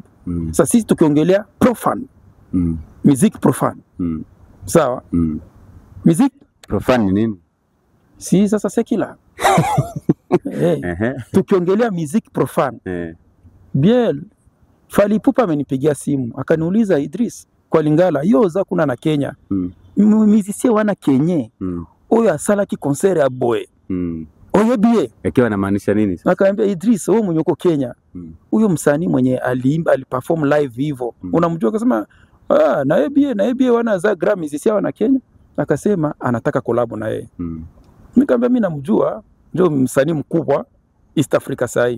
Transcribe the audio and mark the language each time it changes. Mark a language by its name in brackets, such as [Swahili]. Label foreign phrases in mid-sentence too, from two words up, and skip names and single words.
[Swahili] Sasa sisi tukiongelea profane, [French] music profane. [Swahili] Sawa? Music profane ni nini? Si sasa secular. Tukiongelea [French] music profane. [Swahili] Bien, Fally Ipupa amenipigia simu akaniuliza Idris, kwa Lingala [Lingala] yoza kuna na Kenya. Musicien wana Kenya. Oyo asala ki concert ya boy. Oyo bie. [Swahili] Akiwa anamaanisha nini sasa? Akaambia Idris, wewe mwenye uko Kenya. Huyo msanii mwenye aliperform live hivyo. Unamjua? Akasema na yeye [Lingala] bie wana za Grammy musicien wana Kenya. [Swahili] Akasema anataka collab na yeye. Nikamwambia mimi namjua, ndio msanii mkubwa [English] East Africa [Swahili] sasa.